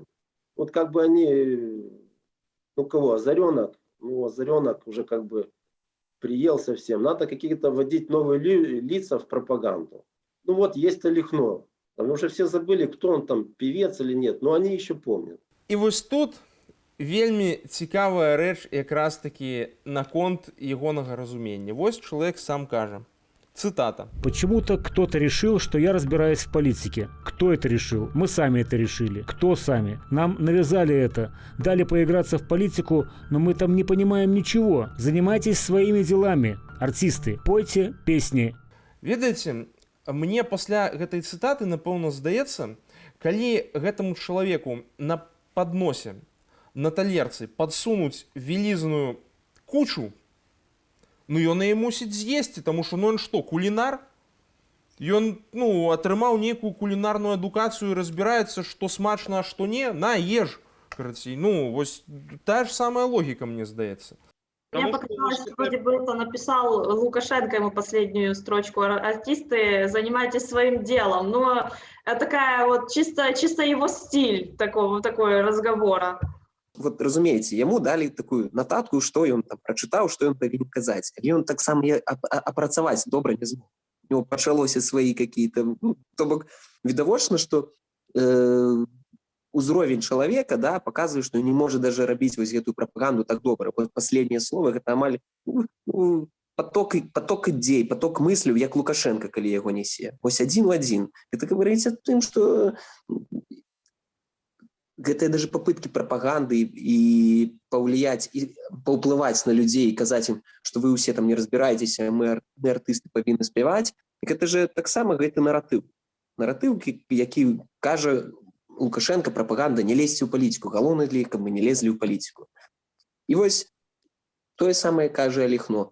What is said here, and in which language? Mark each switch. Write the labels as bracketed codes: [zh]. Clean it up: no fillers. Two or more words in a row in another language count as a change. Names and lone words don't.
[ru] Вот как бы они, Озаренок, Озаренок уже как бы приел совсем. Надо какие-то вводить новые лица в пропаганду. Ну вот есть Лихно. Там уже все забыли, кто он там, певец или нет, но они еще помнят. [be] І вось тут вельмі цікавая рэч якраз такі наконт ягонага разумення. Вось чалавек сам кажа. [ru] Цитата. Почему-то кто-то решил, что я разбираюсь в политике. Кто это решил? Мы сами это решили. Кто сами? Нам навязали это. Дали поиграться в политику, но мы там не понимаем ничего. Занимайтесь своими делами. Артисты, пойте песни. [be] Ведаеце, мне пасля гэтай цытаты, напэўна, здаецца, калі гэтаму чалавеку на подносе, на талерцы подсунуць вялізную кучу, ён яе мусіць з'есці, таму што ён што, кулінар? Ён атрымаў нейкую кулінарную адукацыю і разбіраецца, што смачна, а што не, на, еш. Вось тая ж самая логіка, мне здаецца. [ru] Мне показалось, что вроде бы это написал Лукашенко ему последнюю строчку: артисты, занимайтесь своим делом. Но это такая вот чисто его стиль такой разговора. Вот, [be] разумееце, яму далі такую нататку, што ён там прачытаў, што ён павінен казаць. Але ён таксама апрацаваць добра не змог. [ru] У него пачалося свае какие-то... [be] То бок, відавочна, што узровень чалавека, да, паказвае, што не можа даже рабіць вось гэтую прапаганду так добра. [ru] Вот последнее слово, [be] гэта амаль поток ідзей, поток мысляў, як Лукашенко, калі яго нясе. Вось адзін у адзін. Гэта говорыць аб тым, што гэтыя даже попытки прапаганды і паўліяць, і паўплываць на людзей, казаць ім, што вы ўсе там не разбіраецеся, мы артысты павінны спяваць. Гэта же таксама гэты наратыў. Наратыў, які кажа Лукашенко, прапаганда, не лезьце ў палітыку. Галоўнае для іх, каб мы не лезлі ў палітыку. І вось тое самае кажа Лихно.